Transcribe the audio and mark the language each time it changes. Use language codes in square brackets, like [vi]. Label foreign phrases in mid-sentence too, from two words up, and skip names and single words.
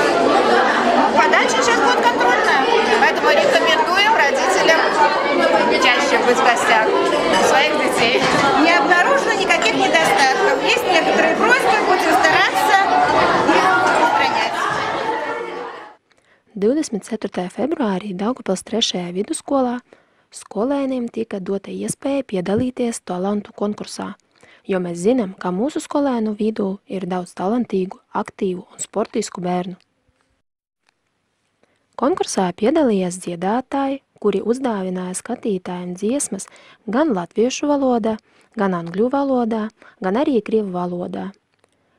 [ru] Подача сейчас будет контрольная, поэтому рекомендуем родителям чаще быть в гостях своих детей. Не обнаружено никаких недостатков. Есть некоторые просьбы, будем стараться их устранять. [lv] 24. februārī Daugavpils 3. vidusskolā skolēniem tika dota iespēja piedalīties talantu konkursā, jo mēs zinām, ka mūsu skolēnu vidū ir daudz talantīgu, aktīvu un sportisku bērnu. Konkursā piedalījās dziedātāji, kuri uzdāvināja skatītājiem dziesmas gan latviešu valodā, gan angļu valodā, gan arī krievu valodā.